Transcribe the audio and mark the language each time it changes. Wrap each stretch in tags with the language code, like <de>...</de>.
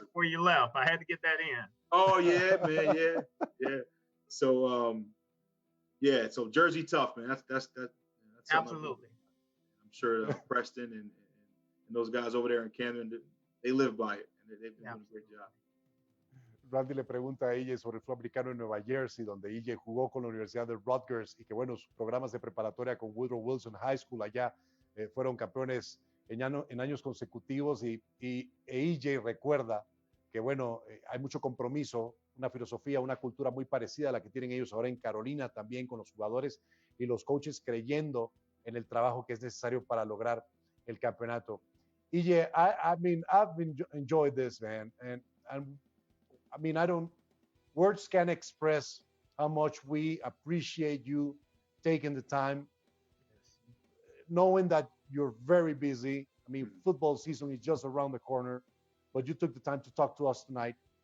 <en>In before you left. I had to get that in. Oh yeah, man, yeah. So so Jersey tough, man. That's absolutely. I'm sure Preston and those guys over there in Camden, they live by it, and they've been doing a great job.</en> <es>Randy le pregunta a EJ sobre el fútbol americano en Nueva Jersey, donde EJ jugó con la Universidad de Rutgers y que, bueno, sus programas de preparatoria con Woodrow Wilson High School allá fueron campeones en años consecutivos y EJ recuerda que, bueno, hay mucho compromiso, una filosofía, una cultura muy parecida a la que tienen ellos ahora en Carolina también con los jugadores y los coaches creyendo en el trabajo que es necesario para lograr el campeonato.</es> <en>EJ, I mean, I've enjoyed this, man, and I mean, words can't express how much we appreciate you taking the time, knowing that you're very busy. I mean, football season is just around the corner, but you took the time to talk to us tonight.</en>